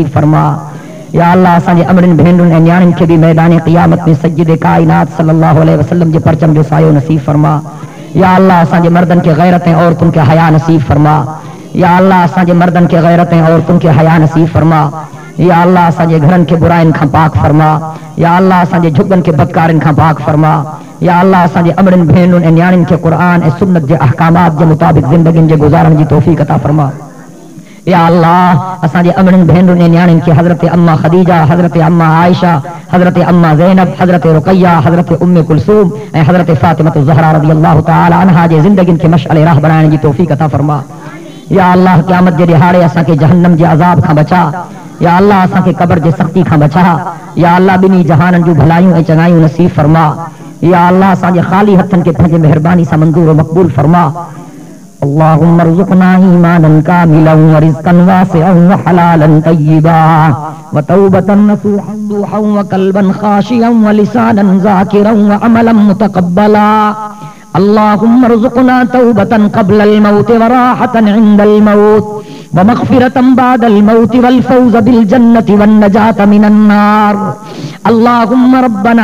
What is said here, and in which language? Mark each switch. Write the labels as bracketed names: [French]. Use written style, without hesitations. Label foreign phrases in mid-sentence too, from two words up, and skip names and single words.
[Sindhi] فرما یا اللہ سانجے امرن بھینڈن اے نیانن کے بھی میدان قیامت میں سید کائنات [Arabic] صلی اللہ علیہ وسلم [Sindhi] جے پرچم جو سایو نصیب فرما یا اللہ سانجے مردن کے غیرتیں عورتن کے حیا نصیب فرما یا اللہ سانجے مردن کے غیرتیں عورتن کے حیا نصیب فرما یا اللہ سانجے گھرن کے برائن کھا پاک فرما یا اللہ سانجے جھگن کے بدکارن کھا پاک فرما یا اللہ سانجے امرن بھینن اے نیانن کے قرآن اے سنت جے احکامات جے مطابق زندگین جے گزارن جی توفیق عطا فرما یا اللہ اسانجے امرن بھینن اے نیانن کے حضرت اما خدیجہ حضرت اما عائشہ حضرت اما زینب حضرت رقیہ حضرت ام کلثوم اے حضرت فاطمہ الزہرا [Arabic] رضی اللہ تعالی عنہا [Sindhi] جے زندگین کے مشعل راہ بنائن جی توفیق عطا فرما یا اللہ قیامت جے دہاڑے اساں کے جہنم جے عذاب کھا بچا یا اللہ اساں کے قبر جے سختی کھا بچا یا اللہ بنی جہانن جو بھلائیوں اے چنگائیوں نصیب فرما یا اللہ اساں کے خالی ہتھن کے پھنجے مہربانی سا منظور و مقبول فرما [Arabic] اللهم ارزقنا ایمانا کاملا ورزقا واسعا وحلالا طیبا وتوبة نصوحا وقلبا خاشعا ولسانا ذاکرا وعملا متقبلا اللهم ارزقنا توبة قبل الموت وراحة عند الموت ومغفرة بعد الموت والفوز بالجنة والنجاة من النار اللهم ربنا